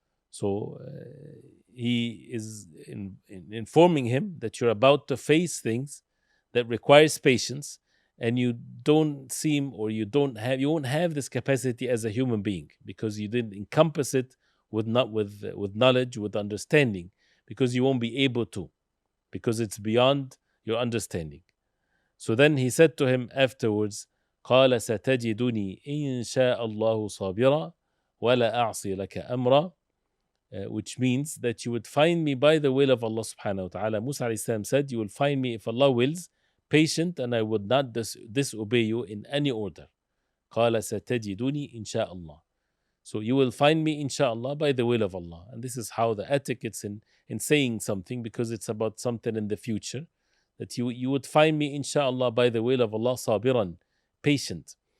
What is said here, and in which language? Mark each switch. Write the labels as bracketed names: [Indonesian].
[English] So he is informing him that you're about to face things that requires patience, and you don't seem or you won't have this capacity as a human being because you didn't encompass it with knowledge, with understanding, because you won't be able to, because it's beyond your understanding. So then he said to him afterwards, [Arabic] قال ستجدني إن شاء الله صابرا ولا أعصي لك أمرا. [English] Which means that you would find me by the will of Allah subhanahu wa ta'ala. Musa alayhi salam said, you will find me, if Allah wills, patient, and I would not disobey you in any order. [Arabic] قال ستجدني إن شاء الله. [English] So you will find me inshallah by the will of Allah. And this is how the etiquette's in saying something, because it's about something in the future, that you would find me inshallah by the will of Allah, sabiran, patient.